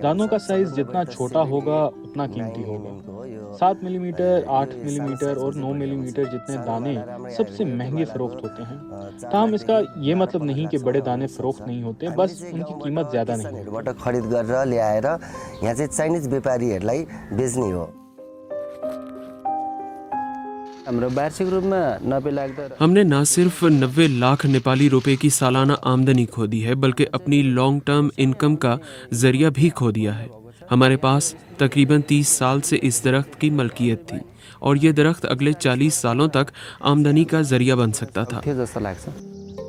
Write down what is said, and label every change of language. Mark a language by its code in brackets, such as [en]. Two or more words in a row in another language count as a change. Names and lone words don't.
[ur] دانوں کا سائز جتنا چھوٹا ہوگا اتنا قیمتی ہوگا. 7 ملی میٹر، 8 ملی میٹر اور 9 ملی میٹر جتنے دانے سب سے مہنگے فروخت ہوتے ہیں. تاہم اس کا یہ مطلب نہیں کہ بڑے دانے فروخت نہیں ہوتے، بس ان کی قیمت زیادہ نہیں ہوتی. [ne] बाट खरिद गरेर ल्याएर यहाँ चाहिँ चाइनिज व्यापारीहरूलाई बेच्ने हो। हाम्रो वार्षिक रूपमा 90 लाख त [ur] ہم نے نہ صرف 90 لاکھ نیپالی روپے کی سالانہ آمدنی کھو دی ہے، بلکہ اپنی [en] long term income [ur] کا ذریعہ بھی کھو دیا ہے. ہمارے پاس تقریباً 30 سال سے اس درخت کی ملکیت تھی اور یہ درخت اگلے 40 سالوں تک آمدنی کا ذریعہ بن سکتا تھا. [ne] थियो जस्तो लाग्छ।